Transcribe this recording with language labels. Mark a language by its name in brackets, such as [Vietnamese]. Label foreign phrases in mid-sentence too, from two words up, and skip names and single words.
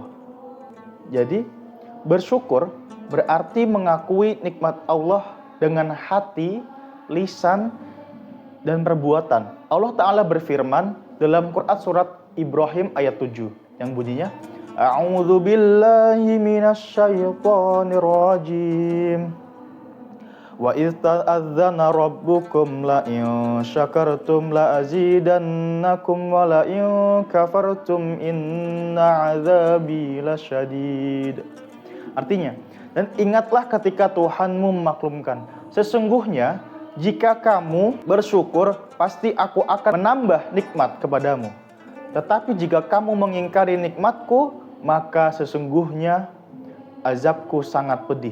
[Indonesian] Jadi, bersyukur berarti mengakui nikmat Allah dengan hati, lisan, dan perbuatan. Allah Ta'ala berfirman dalam Quran surat Ibrahim ayat 7 yang bunyinya [Arabic] أعوذ بالله من الشيطان الرجيم. وإذ تأذن ربكم لئن شكرتم لأزيدنكم ولئن كفرتم إن عذابي لشديد. [Indonesian] Artinya, dan ingatlah ketika Tuhanmu memaklumkan, sesungguhnya jika kamu bersyukur, pasti aku akan menambah nikmat kepadamu. Tetapi jika kamu mengingkari nikmatku, maka sesungguhnya azabku sangat pedih.